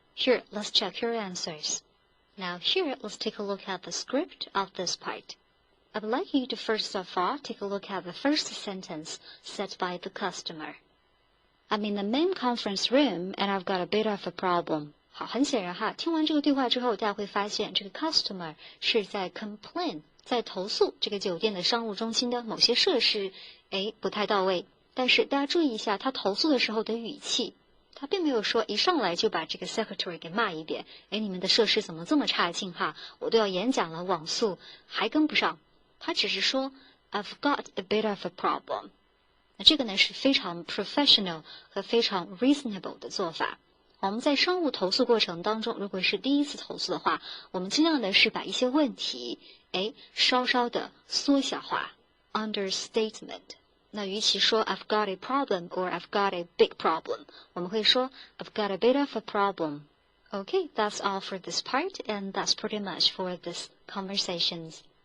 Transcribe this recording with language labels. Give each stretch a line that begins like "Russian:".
English: Here, let's check your answers. Now here, let's take a look at the script of this part. I'd like you to first of all take a look at the first sentence said by the customer. I'm in the main conference room and I've got a bit of a problem.
Chinese: 好，很显然哈，听完这个对话之后，大家会发现这个 customer 是在 complain， 在投诉这个酒店的商务中心的某些设施，不太到位。但是大家注意一下，他投诉的时候的语气，他并没有说一上来就把这个 secretary 给骂一遍，你们的设施怎么这么差劲哈？我都要演讲了，网速还跟不上。他只是说
English: I've got a bit of a problem。
Chinese: 那这个呢是非常 professional 和非常 reasonable 的做法。我们在商务投诉过程当中，如果是第一次投诉的话，我们尽量的是把一些问题，稍稍的缩小化 ，understatement。那与其说
English: I've got a problem or I've got a big problem，
Chinese: 我们会说
English: I've got a bit of a problem. Okay, that's all for this part, and that's pretty much for this conversations.